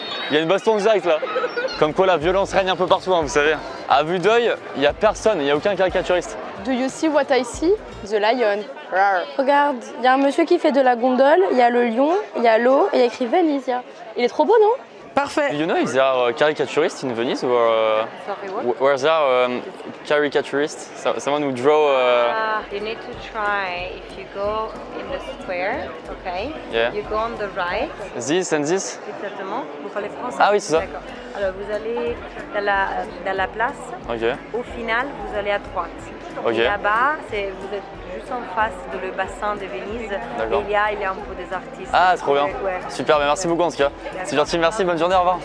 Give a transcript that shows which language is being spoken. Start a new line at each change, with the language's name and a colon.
French: Il y a une baston direct là. Comme quoi la violence règne un peu partout, hein, vous savez. À vue d'œil, il n'y a personne, il n'y a aucun caricaturiste.
English: Do you see what I see? The lion. Rawr.
French: Regarde, il y a un monsieur qui fait de la gondole, il y a le lion, il y a l'eau et il y a écrit Venezia. Il est trop beau, non? Parfait.
English: You know if there are caricaturists in Venice or Sorry, what? where there are caricaturists? Someone who draw. You need to try if you go in the square, okay? Yeah. You go on the right. This and this?
French: Exactement. Vous parlez français? Ah oui, c'est ça. D'accord. Alors vous allez dans la place. Ok. Au final, vous allez à droite. Ok. Et là-bas, vous êtes juste en face de le bassin de Venise. D'accord. Et il y a un peu des artistes. Ah, trop bien. Ouais. Super, mais merci beaucoup en tout cas. C'est gentil, merci, bonne journée, au revoir.